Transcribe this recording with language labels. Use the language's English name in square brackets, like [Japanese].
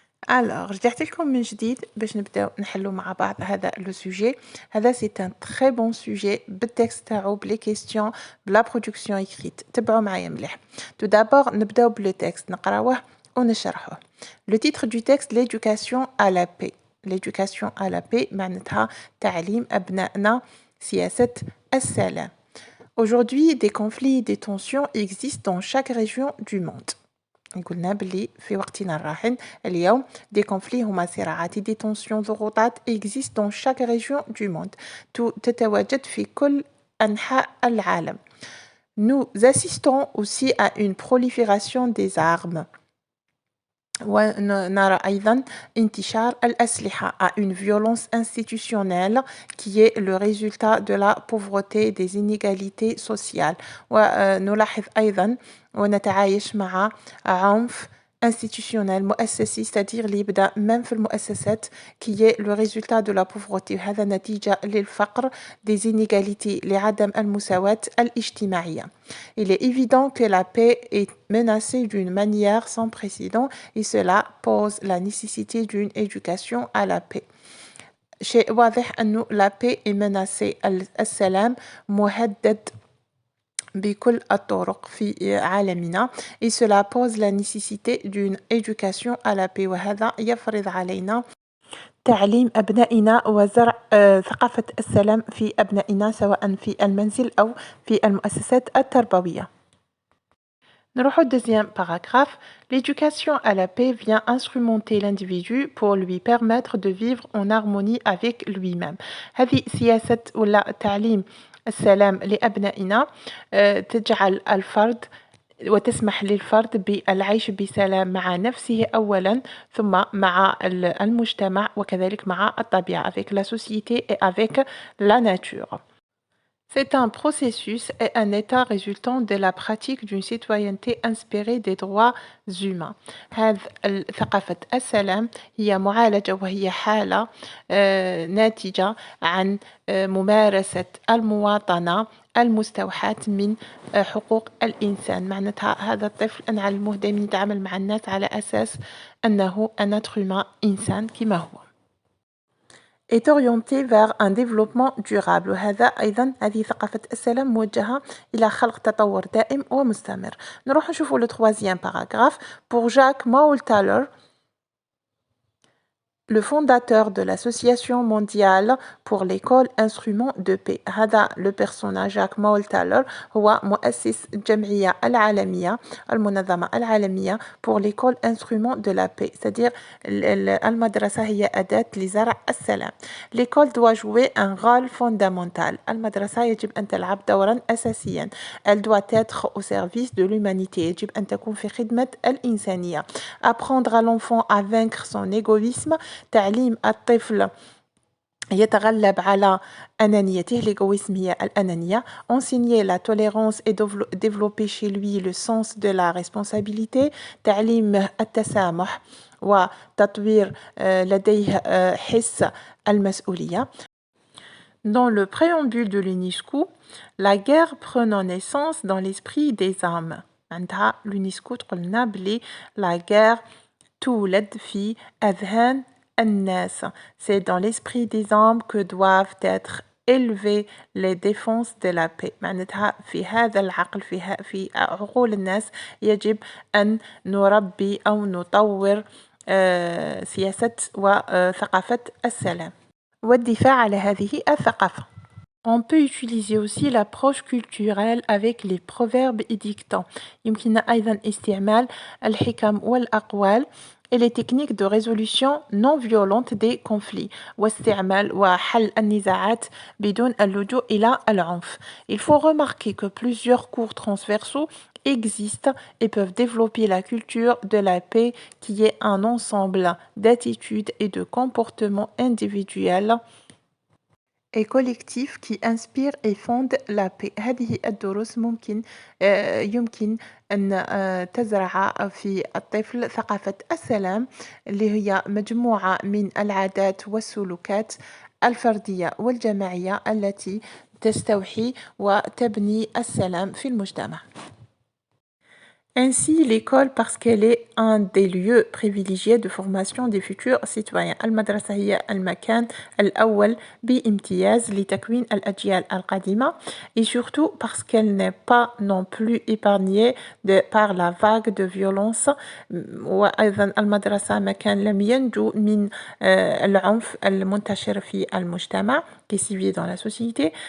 [Arabic] Alors, رجعت لكم من جديد باش نبداو نحلو مع بعض هذا لو سوجي. هذا سي ان تري بون سوجي بالتكست تاعو بلي كيستيون بلا برودكسيون ايكريت. تبعوا معايا مليح. تو دابور نبداو بلو تكست نقراوه ونشرحوه. [French] لو تيتر دو تكست l'éducation à la paix. l'éducation à la paix [Arabic] معناتها تعليم أبنائنا سياسة السلام. [French] Aujourd'hui, des conflits et des tensions existent dans chaque région du monde. [Arabic] قلنا بلي في وقتنا الراهن اليوم دي كونفلي هما صراعات دي تونسيون ضغوطات [French] exist dans chaque région du monde [Arabic] تتواجد في كل أنحاء العالم. [French] Nous assistons aussi à une prolifération des armes [Arabic] ونرى أيضا انتشار الأسلحة [French] à une violence institutionnelle qui est le résultat de la pauvreté des inégalités sociales. [Arabic] ونلاحظ أيضا ونتعايش مع عنف institutionnel مؤسسي c'est-à-dire اللي يبدأ même في المؤسسات [French] qui est le résultat de la pauvreté. [Arabic] هذا نتيجة للفقر [French] des inégalités [Arabic] لعدم المساواة الاجتماعية. [French] Il est évident que la paix est menacée d'une manière sans précédent et cela pose la nécessité d'une éducation à la paix. [Arabic] شيء واضح أنه [French] la paix est menacée. [Arabic] السلام مهدد بكل الطرق في عالمنا [French] et cela pose la nécessité d'une éducation à la paix. [Arabic] وهذا يفرض علينا تعليم أبنائنا وزرع ثقافة السلام في أبنائنا سواء في المنزل أو في المؤسسات التربوية. نروح [French] au deuxième paragraphe. L'éducation à la paix vient instrumenter l'individu pour lui permettre de vivre en harmonie avec lui-même. [Arabic] هذه سياسة ولا تعليم السلام لأبنائنا تجعل الفرد وتسمح للفرد بالعيش بسلام مع نفسه أولا ثم مع المجتمع وكذلك مع الطبيعة [French] avec la société et avec la nature. C'est un processus et un état résultant de la pratique d'une citoyenneté inspirée des droits humains. [Arabic] هذه ثقافة السلام هي معالجة وهي حالة ناتجة عن ممارسة المواطنة المستوحاة من حقوق الإنسان. معناتها هذا الطفل نعلموه دائما يتعامل مع الناس على أساس أنه [French] un être humain [Arabic] إنسان كما هو. [French] est orienté vers un développement durable. [Arabic] وهذا أيضا هذه ثقافة السلام موجهة إلى خلق تطور دائم ومستمر. نروح نشوفوا [French] le troisième paragraphe. Pour Jacques Maultaler, le fondateur de l'association mondiale pour l'école instrument de paix. [Arabic] هذا [French] le personnage [Arabic] جاك مولتالر هو مؤسس الجمعية العالمية المنظمة العالمية [French] pour l'école instrument de la paix. [Arabic] c'est-à-dire المدرسة هي أداة لزرع السلام. [French] L'école doit jouer un rôle fondamental. [Arabic] المدرسة يجب أن تلعب دورا أساسيا. [French] Elle doit être au service de l'humanité. [Arabic] يجب أن تكون في خدمة الإنسانية. [French] Apprendre à l'enfant à vaincre son égoïsme. [Arabic] تعليم الطفل يتغلب على أنانيته [French] l'égoïsme [Arabic] هي الأنانية [French] enseigner la tolérance et développer chez lui le sens de la responsabilité [Arabic] تعليمه التسامح وتطوير لديه حس المسؤولية. [French] Dans le préambule de l'UNESCO, la guerre prenant naissance dans l'esprit des âmes. [Arabic] عندها l'UNESCO تقولنا بلي [French] la guerre [Arabic] تولد في أذهان الناس. [French] C'est dans l'esprit des âmes que doivent être élevées les défenses de la paix. [Arabic] معناتها في هذا العقل في عقول الناس يجب أن نربي أو نطور سياسة وثقافة السلام والدفاع على هذه الثقافة. [French] On peut utiliser aussi l'approche culturelle avec les proverbes et dictons. [Arabic] يمكن أيضا استعمال الحكم والأقوال [French] et les techniques de résolution non violente des conflits [Arabic] واستعمال وحل النزاعات بدون اللجوء إلى العنف. [French] Il faut remarquer que plusieurs cours transversaux existent et peuvent développer la culture de la paix qui est un ensemble d'attitudes et de comportements individuels et collectif qui inspire et fonde la paix. [Arabic] هذه الدروس يمكن أن تزرع في الطفل ثقافة السلام اللي هي مجموعة من العادات والسلوكات الفردية والجماعية التي تستوحي وتبني السلام في المجتمع. [French] Ainsi, l'école, parce qu'elle est un des lieux privilégiés de formation des futurs citoyens. [Arabic] المدرسة هي المكان الأول بامتياز لتكوين الأجيال القادمة [French] et surtout parce qu'elle n'est pas non plus épargnée par la vague de violence. [Arabic] وأيضا المدرسة مكان لم ينجو من العنف المنتشر في المجتمع [French] qui sévit dans la société.